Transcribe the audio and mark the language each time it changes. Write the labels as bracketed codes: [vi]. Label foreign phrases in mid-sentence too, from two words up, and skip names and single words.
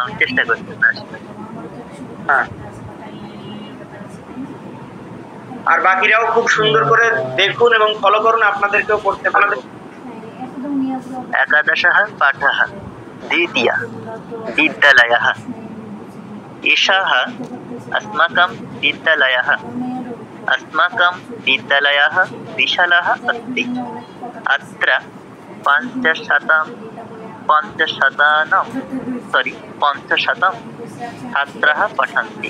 [bn] আমি চেষ্টা করছি। হ্যাঁ, আর বাকিরাও খুব সুন্দর করে দেখুন এবং ফলো করুন। আপনাদেরকেও পড়তে পারবে। [sa] একাদশः পাঠः দ্বিতীয় বিদ্যালয়ः। एषः अस्माकं विद्यालयः। अस्माकं विद्यालयः विशालः अस्ति। अत्र 500 छात्राः पठन्ति।